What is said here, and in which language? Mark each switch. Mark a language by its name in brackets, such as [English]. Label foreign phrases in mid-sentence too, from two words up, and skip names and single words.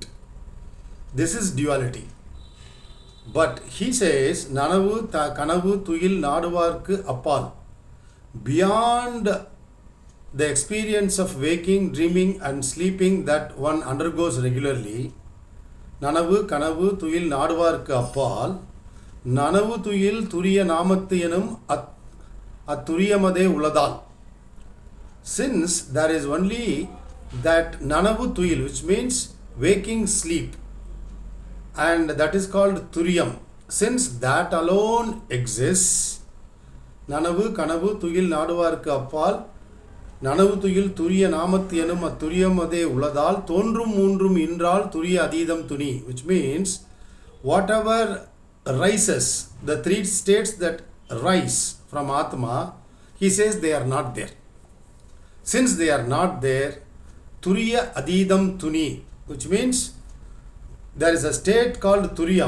[English] This is duality. But he says, [Tamil] நனவு கனவு துயில் நடுவர்க்கு அப்பால். [English] Beyond the experience of waking, dreaming, and sleeping that one undergoes regularly, [Tamil] நனவு கனவு துயில் நடுவர்க்கு அப்பால், நனவு துயில் துரிய நாமதியனும் அதுரியமாதே உளதால். [English] Since there is only that [Tamil] நனவு துயில், [English] which means waking, sleep, and that is called Turiyam. Since that alone exists, [Tamil] நனவு கனவு துயில் நடுவர்க்கு அப்பால், நனவு துயில் துரிய நாமதியனும் அதுரியமாதே உளதால், தோன்றும் மூன்றும் இன்றால் துரிய அதீதம் துனி, [English] which means whatever rises, the 3 states that rise from Atma, he says they are not there. Since they are not there, [Tamil] துரிய அதீதம் துனி, [English] which means there is a state called Turiyam.